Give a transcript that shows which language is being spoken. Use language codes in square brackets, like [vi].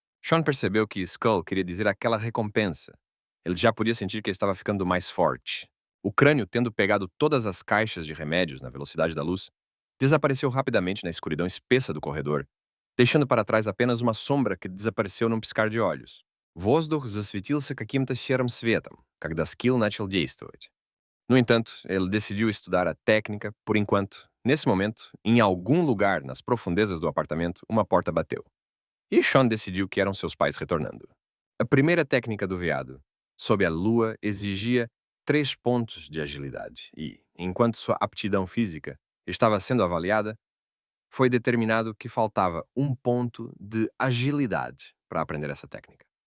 [pt] Sean percebeu que Skull queria dizer aquela recompensa. Ele já podia sentir que estava ficando mais forte. O crânio, tendo pegado todas as caixas de remédios na velocidade da luz, desapareceu rapidamente na escuridão espessa do corredor, deixando para trás apenas uma sombra que desapareceu num piscar de olhos. [ru] Воздух засветился каким-то серым светом, когда скилл начал действовать. [pt] No entanto, ele decidiu estudar a técnica por enquanto. Nesse momento, em algum lugar nas profundezas do apartamento, uma porta bateu. E Sean decidiu que eram seus pais retornando. A primeira técnica do veado, sob a lua, exigia 3 pontos de agilidade e, enquanto sua aptidão física estava sendo avaliada, foi determinado que faltava 1 ponto de agilidade para aprender essa técnica.